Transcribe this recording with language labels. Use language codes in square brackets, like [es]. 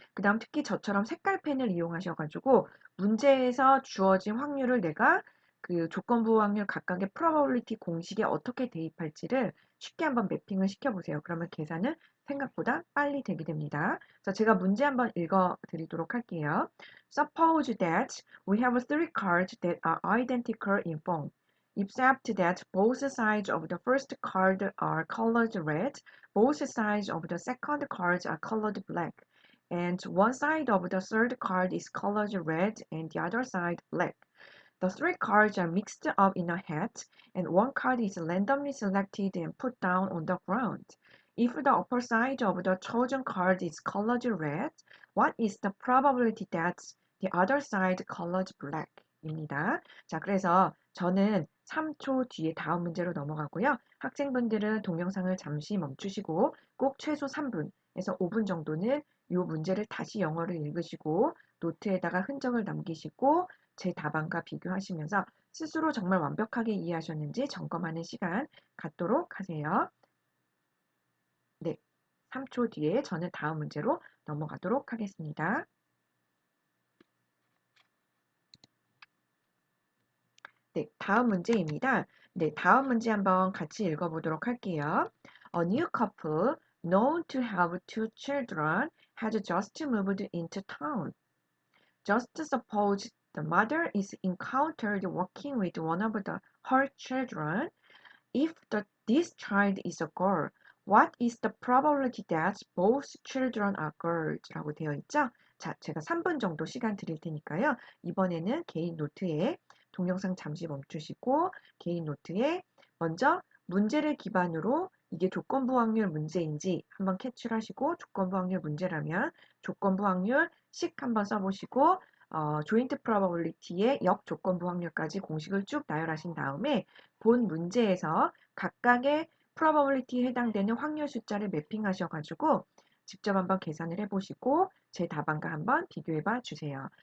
[ko] 그 다음 특히 저처럼 색깔펜을 이용하셔가지고 문제에서 주어진 확률을 내가 그 조건부 확률 각각의 probability 공식에 어떻게 대입할지를 쉽게 한번 매핑을 시켜보세요. 그러면 계산은 생각보다 빨리 되게 됩니다. 그래서 제가 문제 한번 읽어드리도록 할게요. [en] Suppose that we have three cards that are identical in form. Except that both sides of the first card are colored red, both sides of the second card are colored black, and one side of the third card is colored red and the other side black. The three cards are mixed up in a hat, and one card is randomly selected and put down on the ground. If the upper side of the chosen card is colored red, what is the probability that the other side colored black? [ko] 입니다. 자, 그래서 저는 3초 뒤에 다음 문제로 넘어가고요. 학생분들은 동영상을 잠시 멈추시고 꼭 최소 3분에서 5분 정도는 이 문제를 다시 영어를 읽으시고 노트에다가 흔적을 남기시고 제 답안과 비교하시면서 스스로 정말 완벽하게 이해하셨는지 점검하는 시간 갖도록 하세요. 네, 3초 뒤에 저는 다음 문제로 넘어가도록 하겠습니다. 네, 다음 문제입니다. 네, 다음 문제 한번 같이 읽어보도록 할게요. [en] A new couple known to have two children had just moved into town. Just suppose the mother is encountered walking with one of her children, if this child is a girl, what is the probability that both children are girls? [ko] 라고 되어 있죠? 자, 제가 3분 정도 시간 드릴 테니까요. 이번에는 개인 노트에 동영상 잠시 멈추시고 개인 노트에 먼저 문제를 기반으로 이게 조건부 확률 문제인지 한번 캡처를 하시고 조건부 확률 문제라면 조건부 확률식 한번 써보시고 조인트 프로버빌리티의 역조건부 확률까지 공식을 쭉 나열하신 다음에 본 문제에서 각각의 probability에 해당되는 확률 숫자를 매핑하셔가지고 직접 한번 계산을 해보시고 제 답안과 한번 비교해봐 주세요.